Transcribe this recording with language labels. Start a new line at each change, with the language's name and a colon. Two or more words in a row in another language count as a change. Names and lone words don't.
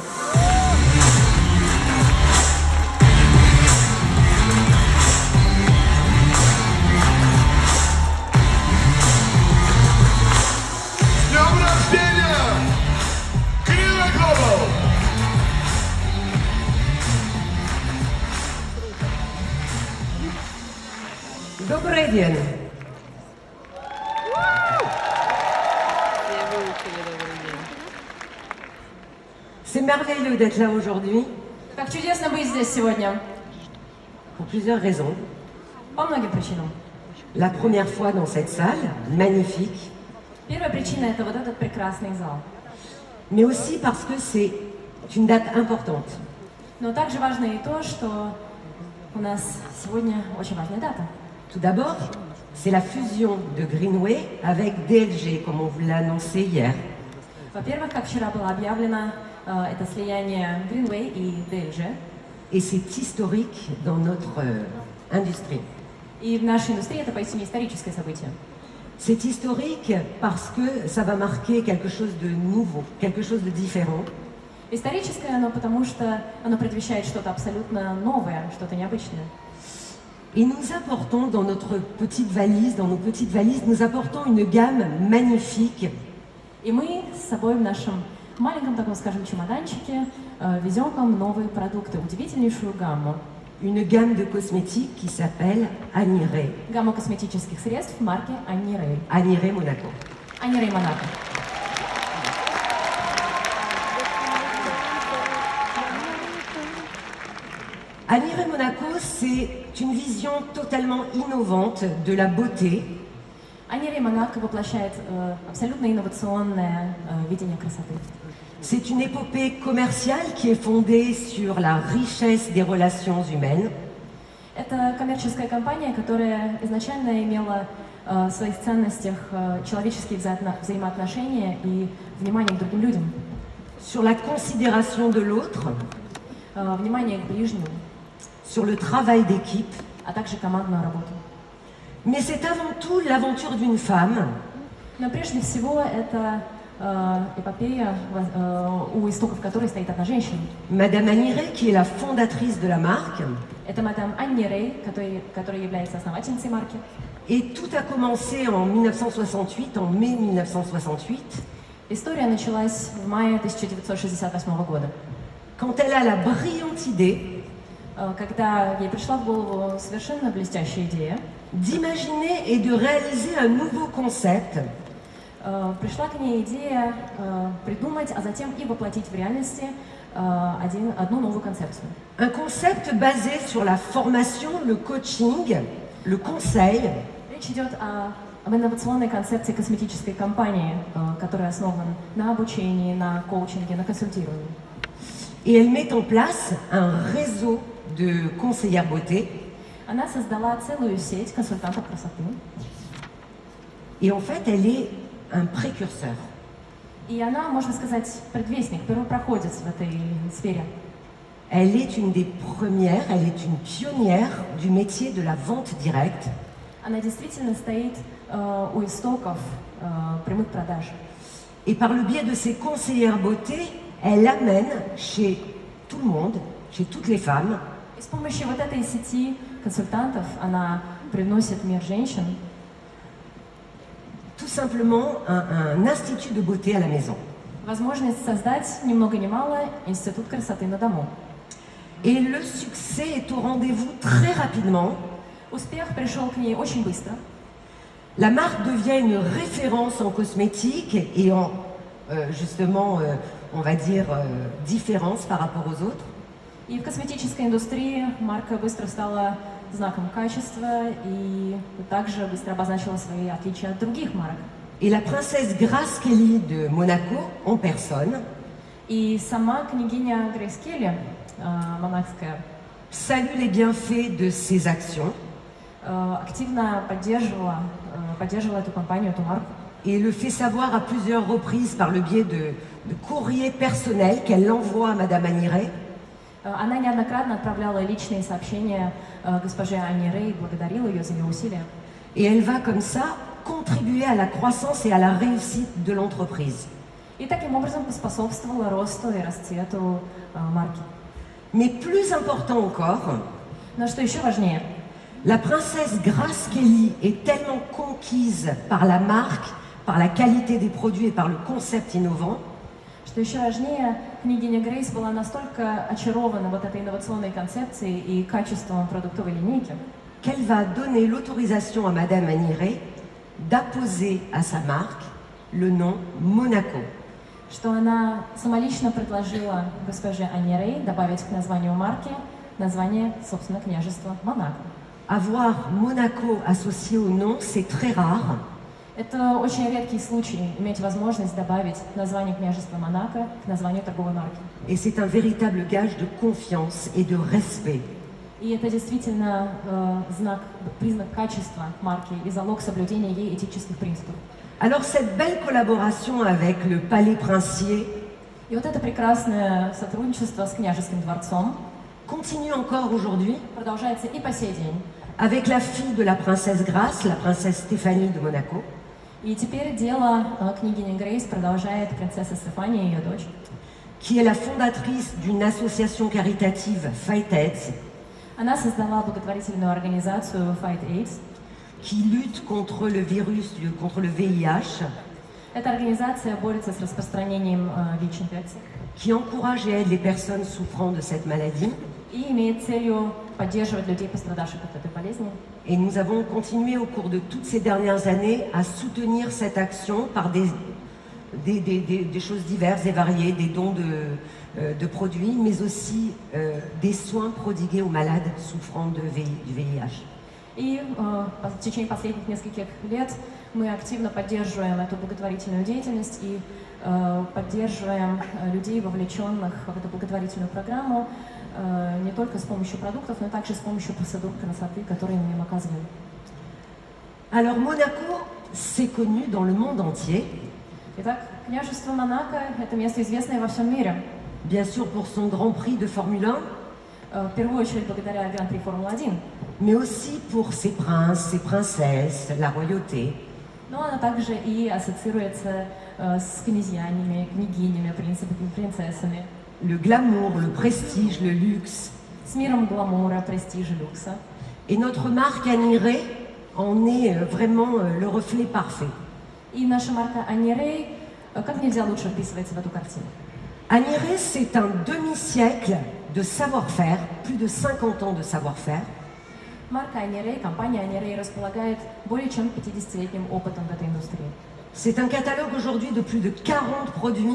Russian: С днем рождения! Greenway Global! Добрый день.
French: C'est merveilleux d'être là aujourd'hui
Russian: Как чудесно быть здесь сегодня.
French: pour plusieurs raisons.
Russian: По многим причинам.
French: La première fois dans cette salle, magnifique,
Russian: Первая причина – это вот этот прекрасный зал.
French: mais aussi parce que c'est une date importante.
Russian: Но также важно и то, что у нас сегодня очень важная дата.
French: Tout d'abord, c'est la fusion de Greenway avec DLG, comme on vous l'a annoncé hier.
Russian: Во-первых, как вчера было объявлено, это слияние Greenway и DLG.
French: Et c'est historique dans notre industrie.
Russian: И в нашей индустрии это поистине историческое событие.
French: C'est historique parce que ça va marquer quelque chose de nouveau, quelque chose de différent.
Russian: Историческое оно потому, что оно предвещает что-то абсолютно новое, что-то необычное.
French: Et nous apportons dans notre petite valise, dans nos petites valises, nous apportons une gamme magnifique
Russian: И мы с собой в нашем маленьком таком, скажем, чемоданчике везем к вам новые продукты, удивительнейшую гамму.
French: une gamme de cosmétiques qui s'appelle Anire,
Russian: Гамма косметических средств марки Анни Рей.
French: Anire Monaco.
Russian: Анни Рей Монако.
French: Anire Monaco, c'est une vision totalement innovante de la beauté
Russian: Анни Рей Монако воплощает абсолютно инновационное видение красоты.
French: C'est une épopée commerciale qui est fondée sur la richesse des relations humaines.
Russian: Это коммерческая компания, которая изначально имела в своих ценностях человеческие взаимоотношения и внимание к другим людям,
French: Sur la considération de l'autre,
Russian: внимание к ближнему,
French: sur le travail d'équipe.
Russian: а также командную работу.
French: Mais c'est avant tout l'aventure d'une femme
Russian: Но прежде всего это эпопея, у истоков которой стоит одна женщина.
French: Madame Anire, qui est la fondatrice de la marque.
Russian: Это мадам Анни Рей, которая является основательницей марки.
French: Et tout a commencé en 1968, en mai 1968,
Russian: История началась в мае 1968 года,
French: quand elle a la brillante idée
Russian: когда ей пришла в голову совершенно блестящая идея.
French: d'imaginer et de réaliser un nouveau concept
Russian: Пришла к ней идея придумать, а затем и воплотить в реальности одну новую концепцию.
French: Un concept basé sur la formation, le coaching, le conseil
Russian: Речь идет об инновационной концепции косметической компании, которая основана на обучении, на коучинге, на консультировании.
French: et elle met en place un réseau de conseillères beauté.
Russian: Она создала целую сеть консультантов красоты.
French: Et en fait, elle est un précurseur.
Russian: И она, можно сказать, предвестник, первопроходец в этой сфере.
French: Elle est une des premières, elle est une pionnière du métier de la vente directe.
Russian: Она действительно стоит у истоков прямых продаж.
French: Et par le biais de ses conseillères beauté, elle amène chez tout le monde, chez toutes les femmes,
Russian: И с помощью вот этой сети консультантов она привносит в мир женщин
French: tout simplement un institut de beauté à la maison.
Russian: возможность создать ни много ни мало институт красоты на дому.
French: Et le succès est au rendez-vous très rapidement.
Russian: Успех пришел к ней очень быстро.
French: La marque devient une référence en cosmétique et en, justement, on va dire, différence par rapport aux autres.
Russian: И в косметической индустрии марка быстро стала знаком качества и также быстро обозначила свои отличия от других марок.
French: Et la princesse Grace Kelly de Monaco, en personne,
Russian: И сама княгиня Грейс Келли, монакская,
French: salue les bienfaits de ces actions
Russian: активно поддерживала эту компанию, эту марку.
French: et le fait savoir à plusieurs reprises par le biais de courriers personnels qu'elle envoie à Madame Anire.
Russian: Она неоднократно отправляла личные сообщения госпоже Анне Рей, благодарила ее за ее усилия.
French: Et elle va comme ça contribué à la croissance et à la réussite de l'entreprise.
Russian: И таким образом поспособствовало росту и расцвету марки.
French: Mais plus important encore,
Russian: Но что еще важнее,
French: la princesse Grace Kelly est tellement conquise par la marque, par la qualité des produits et par le concept innovant,
Russian: что еще важнее, княгиня Грейс была настолько очарована вот этой инновационной концепцией и качеством продуктовой линейки,
French: qu'elle va donner l'autorisation à Madame Aniré d'apposer à sa marque le nom Monaco.
Russian: что она самолично предложила госпоже Анне Рей добавить к названию марки название, собственно, княжества Монако.
French: Avoir Monaco associé au nom, c'est très rare.
Russian: Это очень редкий случай иметь возможность добавить название княжества Монако к названию торговой марки.
French: Et c'est un véritable gage de confiance et de respect.
Russian: И это действительно признак качества марки и залог соблюдения ей этических принципов.
French: Alors cette belle collaboration avec le Palais Princier
Russian: И вот это прекрасное сотрудничество с княжеским дворцом
French: continue encore aujourd'hui
Russian: продолжается и по сей день.
French: avec la fille de la princesse Grace, la princesse Stéphanie de Monaco,
Russian: И теперь дело княгини Грейс продолжает принцесса Стефания, ее дочь,
French: qui est la fondatrice d'une association caritative Fight AIDS,
Russian: Она создала благотворительную организацию Fight AIDS.
French: qui lutte contre le virus, contre le VIH,
Russian: Эта организация борется с распространением ВИЧ-инфекции
French: qui encourage et aide les personnes souffrant de cette maladie.
Russian: и имеет целью поддерживать людей, пострадавших от этой болезни.
French: Et nous avons continué au cours de toutes ces dernières années à soutenir cette action par des choses diverses et variées, des dons de produits, mais aussi des soins prodigués aux malades souffrant du VIH.
Russian: И в течение последних нескольких лет мы активно поддерживаем эту благотворительную деятельность и поддерживаем людей, вовлеченных в эту благотворительную программу, не только с помощью продуктов, но также с помощью процедур красоты, которые мы им оказываем.
French: Alors Monaco, c'est connu dans le monde entier,
Russian: Итак, княжество Монако – это место, известное во всем мире.
French: bien sûr pour son Grand Prix de Formule 1,
Russian: В первую очередь благодаря Гран-при Формулы-1,
French: mais aussi pour ses princes, ses princesses, la royauté.
Russian: но она также и ассоциируется с князьями, княгинями, принципами, принцессами,
French: Le glamour, le prestige, le luxe.
Russian: с миром гламура, престижа, люкса.
French: Et notre marque Aniré en est vraiment le reflet parfait.
Russian: И наша марка Анни Рей как нельзя лучше вписывается в эту картину.
French: Aniré, c'est un demi-siècle de savoir-faire, plus de 50 ans de savoir-faire,
Russian: Марка Анни Рей, компания Анни Рей располагает более чем 50-летним опытом в этой индустрии.
French: C'est un catalogue aujourd'hui de plus de 40 produits